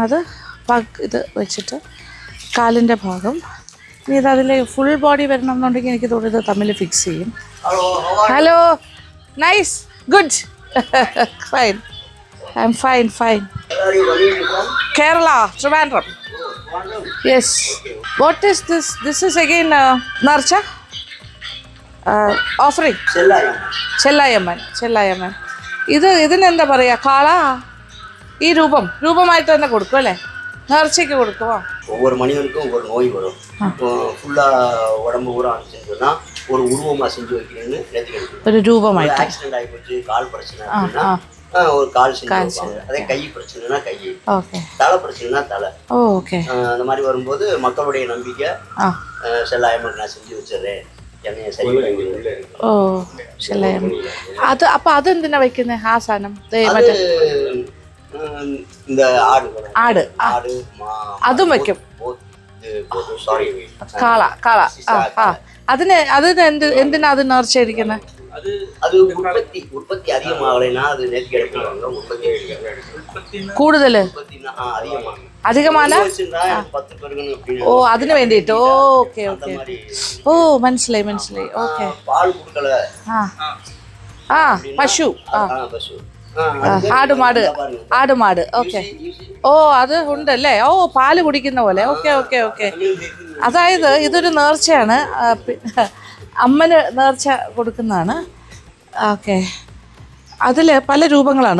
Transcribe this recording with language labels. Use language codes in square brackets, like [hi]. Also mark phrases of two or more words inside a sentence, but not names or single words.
[ml] അത് ഇത് വെച്ചിട്ട് കാലിൻ്റെ ഭാഗം. ഇനി ഇത് അതിൽ ഫുൾ ബോഡി വരണം എന്നുണ്ടെങ്കിൽ എനിക്ക് തോന്നുന്നത് തമ്മിൽ ഫിക്സ് ചെയ്യും. [en] Hello, nice, good, fine, I am fine. കേരള, ട്രിവാൻഡ്രം. യെസ്. What is this? This is again നേർച്ച ഓഫറിങ്. [ml] ചെല്ലായമ്മൻ. ഇതിനെന്താ പറയുക? കാള ഈ രൂപമായിട്ട് തന്നെ കൊടുക്കും അല്ലേ? നേർച്ചയ്ക്ക് കൊടുക്കുമോ? [ta] ஒவ்வொரு மனிதனுக்கும் ஒவ்வொரு நோய் வரும். இப்போ ஃபுல்லாக உடம்பு பூரா செஞ்சோன்னா ஒரு உருவமாக செஞ்சு வைக்கிறேன்னு நேற்றுக்கு [ml] ഒരു രൂപമായിട്ട്. [ta] ஆக்சிடென்ட் ஆகி போச்சு, கால் பிரச்சனை அப்படின்னா ஒரு கால் செஞ்சு வைப்பாங்க. அதே கை பிரச்சனைனா கை, தலை பிரச்சனைனா தலை. ஓகே. அந்த மாதிரி வரும்போது மக்களுடைய நம்பிக்கை, செல்லாயம்மன் நான் செஞ்சு வச்சிடுறேன், என்னைய சரி பண்ணி. [ml] ഓ, ചെല്ലായമ്മൻ. അത് അപ്പോൾ അതെന്തിനാ വയ്ക്കുന്നത് ആ സാധനം? [ta] இந்த ஆடு [ml] അതും വെക്കും. കാള അതിന് എന്തിനാ അത് നേർച്ചയിരിക്കുന്നത്? [ta] அது உற்பத்தி அதிகமாகலைன்னா அது நேர்த்தி எடுக்கணும். உற்பத்தி [ml] കൂടുതൽ [ta] அதிகமாக [ml] അധികമാല [ta] வச்சிருந்தா எனக்கு 10 பெருக்கணும் அப்படின்னு. [ml] ഓ അതിന് വേണ്ടിയിട്ട് ഓക്കെ ഓക്കെ ഓ മനസ്സിലായി മനസ്സിലായി ഓക്കെ [ta] பால் கொடுக்கல [ml] ആ ആ പശു ആ [ta] பசு [ml] ആടുമാട് ആടുമാട് ഓക്കെ ഓ അത് ഉണ്ടല്ലേ ഓ പാല് കുടിക്കുന്ന പോലെ ഓക്കെ ഓക്കെ ഓക്കെ അതായത് ഇതൊരു നേർച്ചയാണ് അമ്മന് നേർച്ച കൊടുക്കുന്നതാണ് ഓക്കെ അതിൽ പല രൂപങ്ങളാണ്